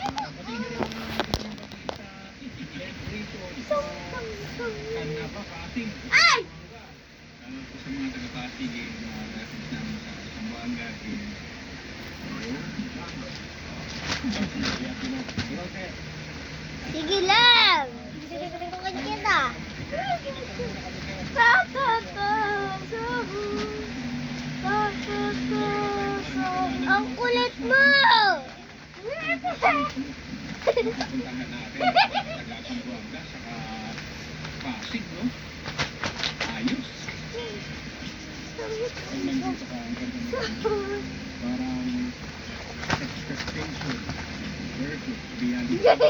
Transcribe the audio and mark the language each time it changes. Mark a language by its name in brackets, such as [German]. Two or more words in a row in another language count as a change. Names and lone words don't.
[Filipino] Kana pa, Pasig. Ay! Sa mga taga-Pasig, reference namin sa Zamboanga. Sige lang. Tutukan kita. Ta-ta-ta sahur. Ta-ta-ta sahur. Ang kulit mo! Puntahan natin taga Zamboanga saka Pasig, no? Ayos. Pag nandito ka, ang ganda mo. Parang [English] expectation versus reality.